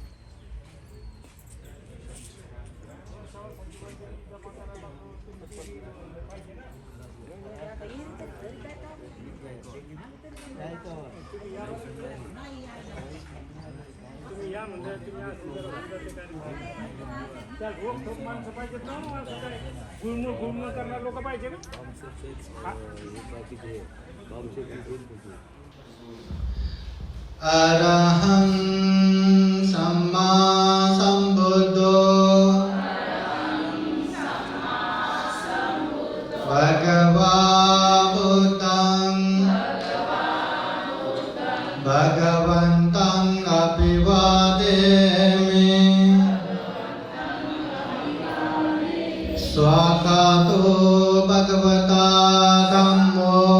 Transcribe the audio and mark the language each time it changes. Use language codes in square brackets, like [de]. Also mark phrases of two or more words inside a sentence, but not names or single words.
[mr] तुम्ही या म्हणजे तुम्ही त्या ठोक माणसं पाहिजेत ना माणसं काय गुळमुळ करणार लोक पाहिजे ना [pi] अरहं सम्मा सम्बुद्धो भगवा बुद्धं भगवन्तं अभिवादेमि स्वागतो भगवता धम्मो